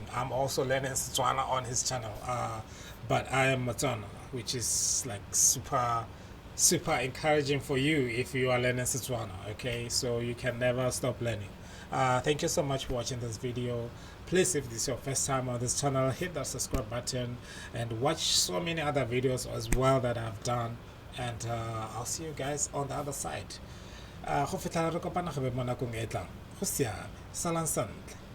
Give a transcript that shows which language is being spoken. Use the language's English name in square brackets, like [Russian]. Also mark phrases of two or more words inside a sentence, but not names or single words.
[English] I'm also learning Setswana on his channel, but I am Tswana, which is like super encouraging for you if you are learning Setswana. Okay, so you can never stop learning. Thank you so much for watching this video. Please, if this is your first time on this channel, hit that subscribe button and watch so many other videos as well that I've done. And I'll see you guys on the other side. [Tswana] Go fitlhela re kopana gape mo nakong e tlang. Go siame. Salang santle.